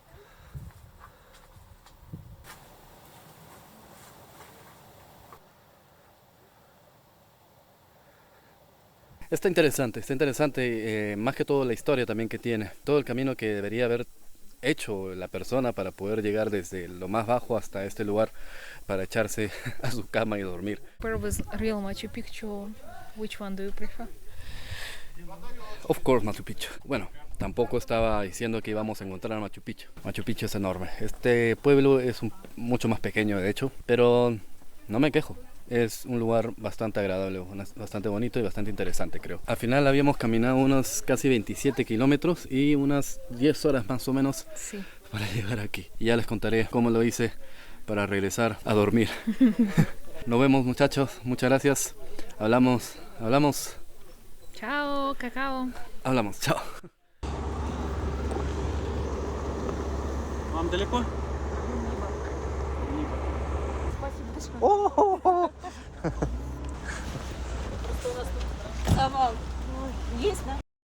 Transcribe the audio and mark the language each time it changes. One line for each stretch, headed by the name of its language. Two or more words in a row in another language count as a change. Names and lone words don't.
Spanish: Está interesante, más que todo la historia también que tiene, todo el camino que debería haber hecho la persona para poder llegar desde lo más bajo hasta este lugar para echarse a su cama y dormir.
English: Where was real Machu Picchu? Which one do you prefer? Of course, Machu Picchu.
Spanish: Bueno, tampoco estaba diciendo que íbamos a encontrar a Machu Picchu. Machu Picchu es enorme. Este pueblo es mucho más pequeño de hecho, pero no me quejo. Es un lugar bastante agradable, bastante bonito y bastante interesante, creo. Al final habíamos caminado unos casi 27 kilómetros y unas 10 horas más o menos Sí. para llegar aquí. Y ya les contaré cómo lo hice para regresar a dormir. Nos vemos, muchachos, muchas gracias. Hablamos. Chao, cacao. Hablamos, chao.
Russian: Вам далеко? Завал. Есть, да?